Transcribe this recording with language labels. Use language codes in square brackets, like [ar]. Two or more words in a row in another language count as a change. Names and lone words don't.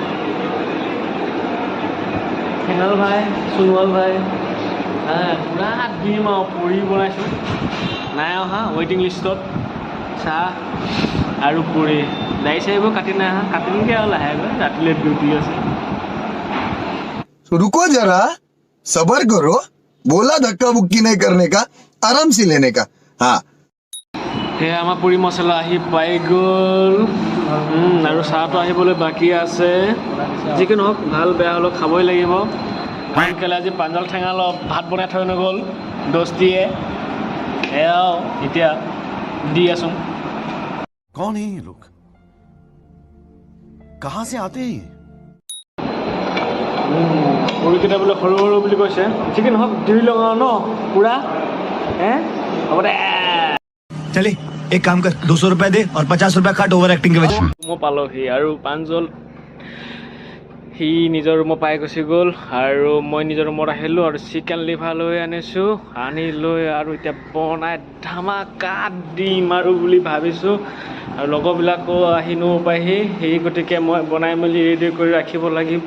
[as] হেঙাল ভাই, সোণোৱাল ভাই, পূৰা দিম আৰু পুৰি বনাইছোঁ। নাই অহা ৱেইটিং লিষ্টত চাহ আৰু পুৰি। দাড়ি চাৰিবোৰ কাটি নাই অহা, কাটিমগৈ আৰু লাহেকৈ, ৰাতিলৈ ডিউটি আছে। [hi] रुको जरा सबर करो बोला धक्का बुक्की नहीं करने का आराम से लेने का हाँ [as] সেয়া আমাৰ পুৰি মছলা আহি পাই গ'ল আৰু চাহটো আহিবলৈ বাকী আছে। যিকি নহওক ভাল বেয়া হ'লেও খাবই লাগিব। কেলে আজি পাঞ্জল ঠেঙা অলপ ভাত বনাই থৈ নগ'ল দস্তিয়ে, এয়াও এতিয়া দি আছোঁ। [hi] कौन है ये लोग कहां से आते हैं [as] পুৰিকেইটা বোলে সৰু সৰু বুলি কৈছে। যিকি নহওক ধুই লওঁ আৰু ন পুৰা হ'ব দে। [hi] चले एक काम कर 200 रुपए दे और 50 रुपए काट [en] over acting [hi] के वजह [as] ৰুমো পালোহি আৰু পাঞ্জল সি নিজৰ ৰুমত পাই গুচি গ'ল আৰু মই নিজৰ ৰুমত আহিলোঁ আৰু [en] chicken liver [as] লৈ আনিছোঁ। আনি লৈ আৰু এতিয়া বনাই ধামাকা দিম আৰু বুলি ভাবিছোঁ। আৰু লগৰবিলাকো আহি নোপায়হি, সেই গতিকে মই বনাই মেলি ৰেডি কৰি ৰাখিব লাগিব।